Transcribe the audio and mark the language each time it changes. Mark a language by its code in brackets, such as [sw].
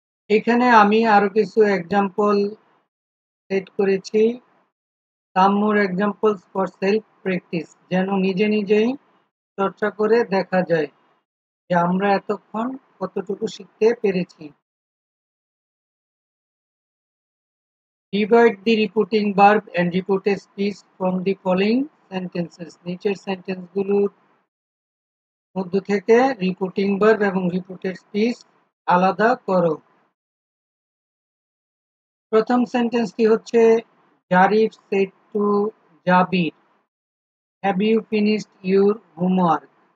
[bn] এখানে আমি আরো কিছু এক্সাম্পল সেট করেছি। [en] some more examples for self practice, [bn] যেন নিজে নিজেই চর্চা করে দেখা যায় যে আমরা এতক্ষণ কতটুকু শিখতে পেরেছি। [en] Divide the reporting verb and reported speech from the following sentences. [bn] নিচের সেন্টেন্সগুলোর মধ্য থেকে রিপোর্টিং ভার্ব এবং রিপোর্টেড স্পিচ আলাদা করো। প্রথম সেন্টেন্সটি হচ্ছে [en] Zarif said to Jabir, have you finished your homework.